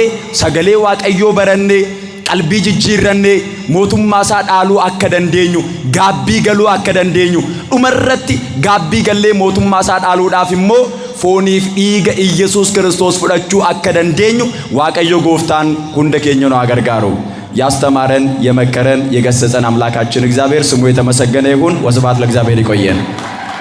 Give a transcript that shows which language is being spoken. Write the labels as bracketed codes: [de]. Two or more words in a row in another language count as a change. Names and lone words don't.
[om] sagalee waaqayyoo barannee, qalbii jijjiirrannee mootummaa isaa dhaaluu akka dandeenyu, gaabbii galuu akka dandeenyu, dhumarratti gaabbii gallee mootummaa isaa dhaaluudhaaf immoo fooniif dhiiga Yesuus Kiristoos fudhachuu akka dandeenyu waaqayyo Gooftaan hunda keenya [am] ነው አገርጋሩ ያስተማረን የመከረን የገሰጸን አምላካችን እግዚአብሔር ስሙ የተመሰገነ ይሁን። ወስብሐት ለእግዚአብሔር። ይቆየን።